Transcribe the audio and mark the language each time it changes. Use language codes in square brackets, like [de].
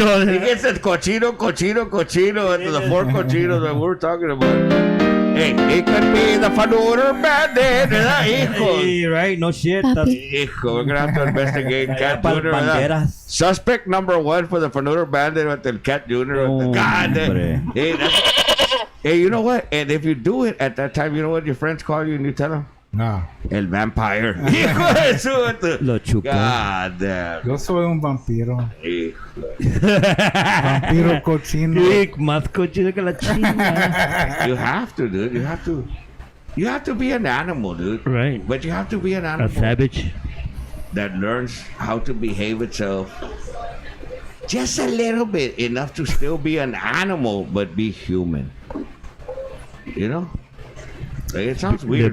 [en] He gets the cochino into the four cochinos that we're talking about. Hey, it could be the Funooter Bandit, [es] ¿verdad, hijo? [en] Hey, right? No shit. [es] Hijo, [en] we're gonna have to investigate Cat Jr. [es] ¿verdad? [en] Suspect number 1 for the Funooter Bandit with the Cat Jr. God, hey, you know what? And if you do it at that time, you know what your friends call you and you tell them? No. [es] El [en] vampire. [es] Hijo de su. Lo chupa. [en] God damn. [es] Yo soy un vampiro. Hijo. Vampiro cochino. Más cochino que la china. [en] You have to, dude. You have to be an animal, dude. Right. But you have to be an animal. A savage. That learns how to behave itself. Just a little bit. Enough to still be an animal, but be human. You know? Like, it sounds weird.